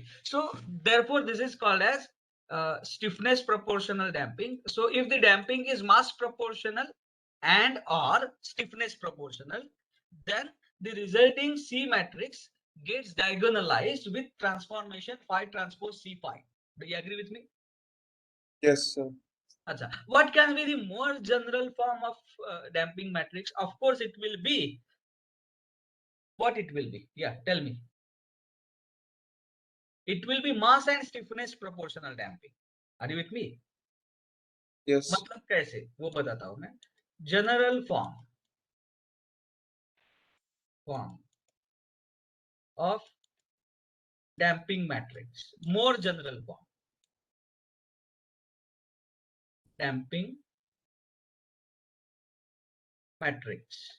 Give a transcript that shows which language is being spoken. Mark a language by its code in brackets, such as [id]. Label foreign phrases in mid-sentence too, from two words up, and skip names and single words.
[en] So therefore, this is called as stiffness proportional damping. So if the damping is mass proportional and or stiffness proportional, then the resulting C matrix gets diagonalized with transformation phi transpose C phi. Do you agree with me? Yes, sir. Acha. What can be the more general form of damping matrix? Of course, it will be what it will be. Yeah, tell me. It will be mass and stiffness proportional damping. Are you with me? Yes. [hi] मतलब कैसे वो बताता हूं मैं. [en] General form of damping matrix. More general form. Damping matrix.